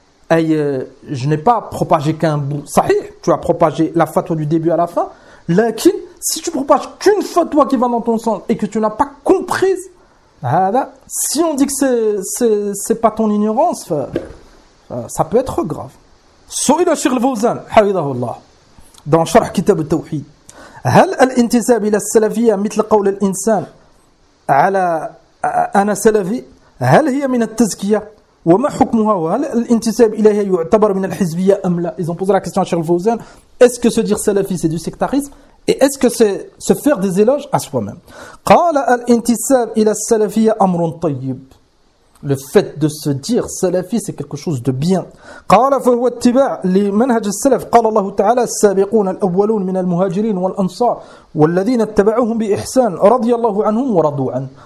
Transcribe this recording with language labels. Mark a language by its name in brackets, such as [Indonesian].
[French] Je n'ai pas propagé qu'un bout. Sahih, tu as propagé la fatwa du début à la fin. Lakin, si tu propages qu'une fatwa qui va dans ton sens et que tu n'as pas comprise, voilà, si on dit que c'est pas ton ignorance, ça peut être grave. Soïd al-Shir al-Fawzan, Hawidahullah, dans Sharh Kitab al-Tawhid. [Arabic] هل الانتساب إلى السلفية مثل قول الإنسان على أنا سلفي هل هي من التزكية وما حكمها وهل الانتساب إليها يعتبر من الحزبية أم لا؟ [French] Ils ont posé la question à Cheikh Fawzan. Est-ce que se dire salafi c'est du sectarisme et est-ce que c'est se faire des éloges à soi-même؟ [Arabic] قال الانتساب إلى السلفية أمر طيب. [French] Le fait de se dire salafi, c'est quelque chose de bien. [Arabic] قَالَ فَهُوَ اتِّبَعْ لِمَنْهَجِ السَّلَفِ قَالَ اللَّهُ تَعَالَى السَّابِقُونَ الْأَوَّلُونَ مِنَ الْمُهَاجِرِينَ وَالْأَنصَارِ وَالَّذِينَ اتَّبَعُهُمْ بِإِحْسَانٍ رَضِيَ اللَّهُ عَنْهُمْ وَرَضُوا عَنْهُ.